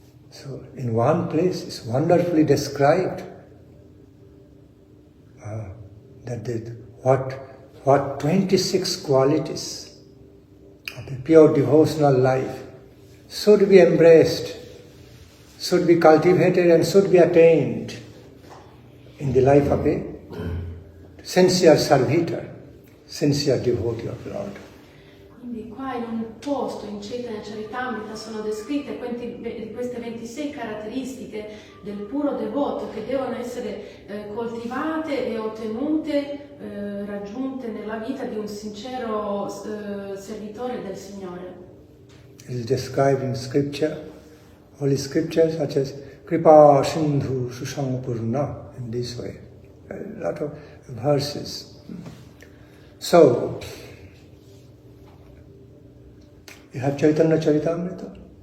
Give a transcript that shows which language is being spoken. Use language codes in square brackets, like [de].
[en] So, in one place it's wonderfully described what 26 qualities of the pure devotional life should be embraced, should be cultivated and should be attained in the life of a sincere servitor, sincere devotee of Lord. [it] Quindi qua in un posto, in Chaitanya Charitamrita, sono descritte queste 26 caratteristiche del puro devoto che devono essere coltivate e ottenute, raggiunte nella vita di un sincero servitore del Signore. [en] It is described in scripture, holy scriptures such as Kripa Sindhu Susampurna, in this way. A lot of verses. So, you have Chaitanya Charitamrita?